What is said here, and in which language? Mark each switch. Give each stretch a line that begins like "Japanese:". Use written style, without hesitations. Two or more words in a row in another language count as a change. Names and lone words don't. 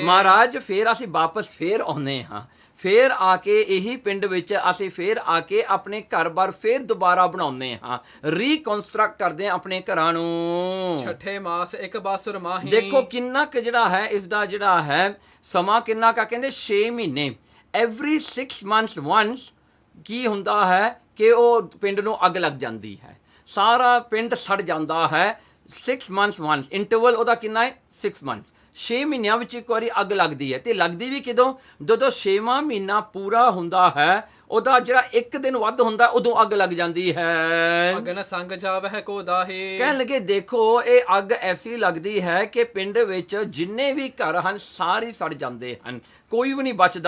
Punjabi: ਮਹਾਰਾਜ ਫੇਰ ਅਸੀਂ ਵਾਪਸ ਫੇਰ ਆਉਂਦੇ ਹਾਂ, ਫੇਰ ਆ ਕੇ ਇਹੀ ਪਿੰਡ ਵਿੱਚ ਅਸੀਂ ਫੇਰ ਆ ਕੇ ਆਪਣੇ ਘਰ-ਬਾਰ ਫੇਰ ਦੁਬਾਰਾ ਬਣਾਉਂਦੇ ਹਾਂ, ਰੀਕਨਸਟਰਕਟ ਕਰਦੇ ਹਾਂ ਆਪਣੇ ਘਰਾਂ ਨੂੰ। ਛਠੇ ਮਾਸ ਇੱਕ ਬਾਸੁਰ ਮਾਹੀ ਦੇਖੋ ਕਿੰਨਾ ਕੁ ਜਿਹੜਾ ਹੈ ਇਸ ਦਾ ਜਿਹੜਾ ਹੈ ਸਮਾਂ ਕਿੰਨਾ ਕਾ, ਕਹਿੰਦੇ 6 ਮਹੀਨੇ
English: every 6 months once
Punjabi: ਕੀ ਹੁੰਦਾ ਹੈ ਕਿ ਉਹ ਪਿੰਡ ਨੂੰ ਅੱਗ ਲੱਗ ਜਾਂਦੀ ਹੈ, ਸਾਰਾ ਪਿੰਡ ਸੜ ਜਾਂਦਾ ਹੈ।
English: 6 months once
Punjabi: ਇੰਟਰਵਲ ਉਹਦਾ ਕਿੰਨਾ ਹੈ
English: 6 months,
Punjabi: 6 ਮਹੀਨਿਆਂ ਵਿੱਚ ਇੱਕ ਵਾਰੀ ਅੱਗ ਲੱਗਦੀ ਹੈ। ਤੇ ਲੱਗਦੀ ਵੀ ਕਿਦੋਂ, ਜਦੋਂ 6ਵਾਂ ਮਹੀਨਾ ਪੂਰਾ ਹੁੰਦਾ ਹੈ, ਉਹਦਾ ਜਿਹੜਾ ਇੱਕ ਦਿਨ ਵੱਧ ਹੁੰਦਾ ਉਦੋਂ ਅੱਗ ਲੱਗ ਜਾਂਦੀ ਹੈ। ਅਗਨ ਸੰਗ ਜਾਵਹਿ ਕੋ ਦਾਹੀ ਕਹਿਣ ਲੱਗੇ ਦੇਖੋ ਇਹ ਅੱਗ ਐਸੀ ਲੱਗਦੀ ਹੈ ਕਿ ਪਿੰਡ ਵਿੱਚ ਜਿੰਨੇ ਵੀ ਘਰ ਹਨ ਸਾਰੇ ਸੜ ਜਾਂਦੇ ਹਨ, ਕੋਈ ਵੀ ਨਹੀਂ ਬਚਦਾ।